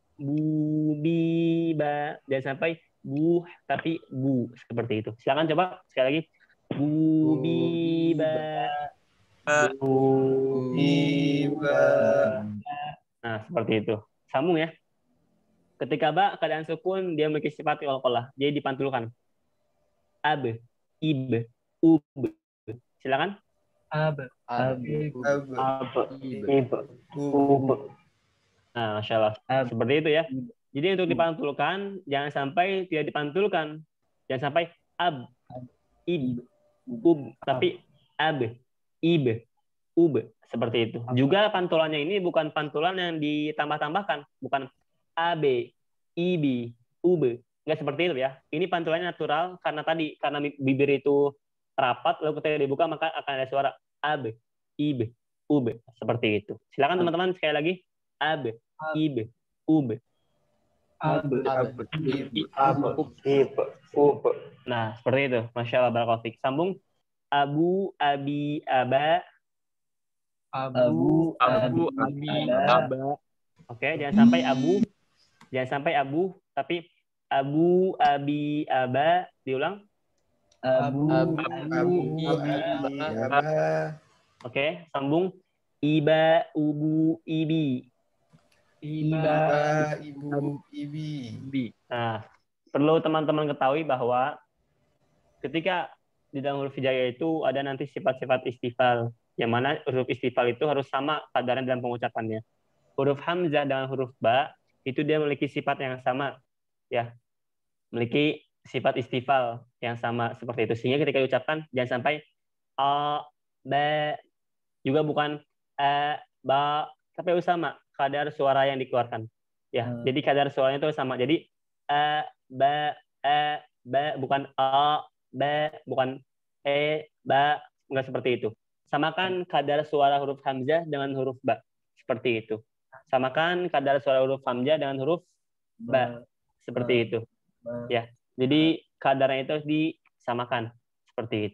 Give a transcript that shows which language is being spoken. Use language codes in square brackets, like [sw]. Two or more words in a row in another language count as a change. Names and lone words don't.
[id] Bubiba. Jangan sampai tapi bu. Seperti itu. Silakan coba sekali lagi. Bubiba. Nah, seperti itu. Sambung ya. Ketika ba keadaan sukun, dia memiliki sifat qalqalah. Jadi dipantulkan. Ab, ib, ub. Silakan. Ab, ib, ub. Nah, [ar] ما شاء الله. [id] Seperti itu ya. Jadi untuk dipantulkan, jangan sampai tidak dipantulkan. Jangan sampai ab, ib, ub. Tapi ab, ib, ub. Seperti itu. Juga pantulannya ini bukan pantulan yang ditambah-tambahkan. Bukan ab, ib, ub. Nggak seperti itu ya. Ini pantulannya natural karena bibir itu rapat, lalu ketika dibuka maka akan ada suara ab, ib, ub. Seperti itu. Silakan teman-teman sekali lagi. Ab, ib, ub. Nah, seperti itu. [ar] ما شاء الله، بارك الله فيك. [id] Sambung. Abu, abi, aba. Abu, abi, aba. Oke, jangan sampai abu, tapi abu, abi, aba. Diulang. Abu, abi, aba. Oke, sambung. Iba, ubu, ibi. Iba, ibu, ibi. Nah, perlu teman-teman ketahui bahwa ketika di dalam huruf hijaiyah itu ada nanti sifat-sifat istifal, yang mana huruf istifal itu harus sama kadarnya dalam pengucapannya. Huruf hamzah dengan huruf ba itu dia memiliki sifat yang sama, ya, memiliki sifat istifal yang sama seperti itu. Sehingga ketika diucapkan jangan sampai a, ba, juga bukan ba, tapi sama kadar suara yang dikeluarkan. Ya, jadi kadar suaranya itu sama. Jadi ba, ba, bukan a, ba, bukan ba, enggak seperti itu. Samakan kadar suara huruf hamzah dengan huruf ba. Seperti itu. Samakan kadar suara huruf hamzah dengan huruf ba. Seperti itu. Ya. Jadi kadarnya itu disamakan seperti itu.